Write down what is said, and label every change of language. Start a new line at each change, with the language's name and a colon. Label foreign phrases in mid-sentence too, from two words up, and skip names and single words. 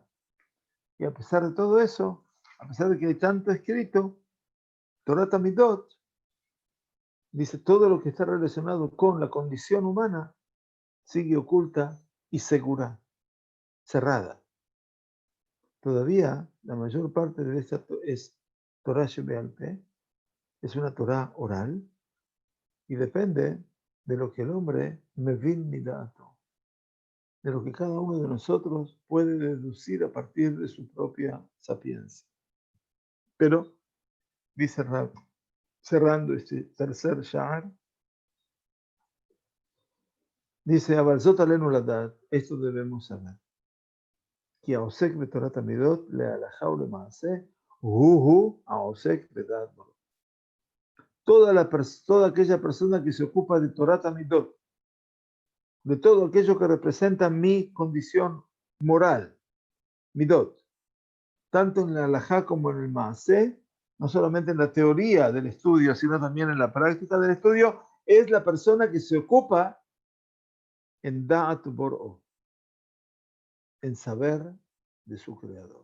Spanish: Y a pesar de todo eso, a pesar de que hay tanto escrito,
Hebrew: תורת המידות
Spanish: dice todo lo que está relacionado con la condición humana sigue oculta y segura, cerrada. Todavía la mayor parte de esta es
Hebrew: תורה שבעל פה,
Spanish: es una Torah oral y depende de lo que el hombre
Hebrew: מבין מדתו,
Spanish: de lo que cada uno de nosotros puede deducir a partir de su propia sapiencia. Pero, dice Rab, cerrando este tercer sha'ar, dice,
Hebrew: אבל זאת עלינו לדעת,
Spanish: esto debemos saber.
Hebrew: כי העוסק בתורת המידות להלכה ולמעשה הוא העוסק בדעת ברוך.
Spanish: Toda aquella persona que se ocupa de
Hebrew: תורת מידות,
Spanish: de todo aquello que representa mi condición moral, Midot, tanto en la halajá como en el Maaseh, no solamente en la teoría del estudio, sino también en la práctica del estudio, es la persona que se ocupa en
Hebrew: דעת בוראו,
Spanish: en saber de su creador.